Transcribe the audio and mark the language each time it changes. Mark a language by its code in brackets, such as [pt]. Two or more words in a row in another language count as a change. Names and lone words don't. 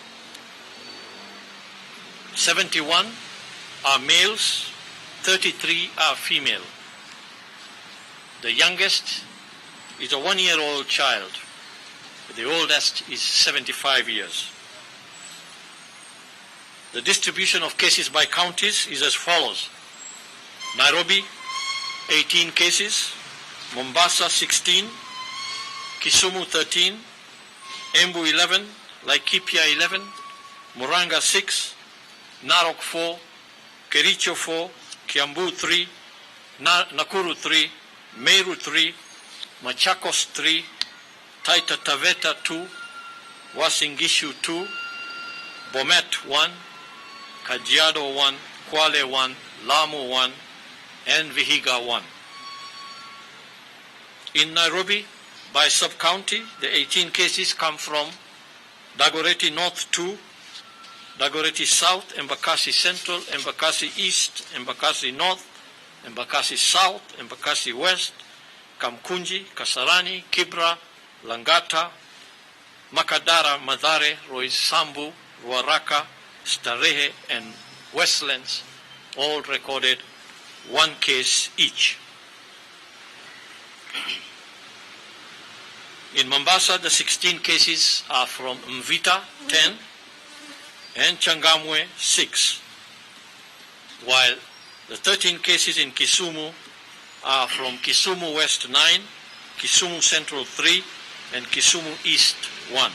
[en] 71 are males, 33 are female. The youngest is a 1-year-old child. The oldest is 75 years. The distribution of cases by counties is as follows. Nairobi, 18 cases. Mombasa, 16. Kisumu, 13. Embu, 11. Laikipia, 11. Muranga, 6. Narok, 4. Kericho, 4. Kiambu, 3. Nakuru, 3. Meru, 3. Machakos, 3. Taita Taveta, 2. Uasin Gishu, 2. Bomet, 1. Kajiado, 1. Kwale, 1. Lamu, 1. And Vihiga, 1. In Nairobi, by sub-county, the 18 cases come from Dagoretti North 2, Dagoretti South, Embakasi Central, Embakasi East, Embakasi North, Embakasi South, Embakasi West, Kamkunji, Kasarani, Kibra, Langata, Makadara, Mathare, Roysambu, Ruaraka, Starehe, and Westlands all recorded 1 case each. In Mombasa, the 16 cases are from Mvita, 10, and Changamwe, 6, while the 13 cases in Kisumu are from Kisumu West, 9, Kisumu Central, 3, and Kisumu East, 1.